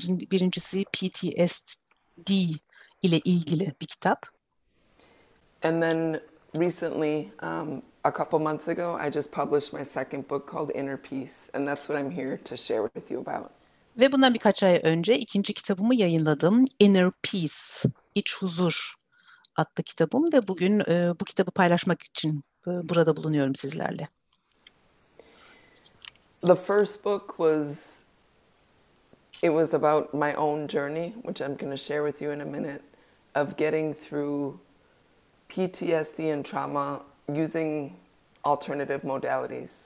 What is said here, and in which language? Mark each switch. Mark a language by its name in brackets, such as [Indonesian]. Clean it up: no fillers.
[Turkish] Birincisi PTSD ile ilgili bir kitap. [English] And then recently, a couple months ago, I just published my second book called Inner Peace, and that's what I'm here to share with you about. [Turkish] Ve bundan birkaç ay önce ikinci kitabımı yayınladım. Inner Peace, İç Huzur adlı kitabım ve bugün bu kitabı paylaşmak için burada bulunuyorum sizlerle. [English] The first book it was about my own journey, which I'm going to share with you in a minute, of getting through PTSD and trauma using alternative modalities.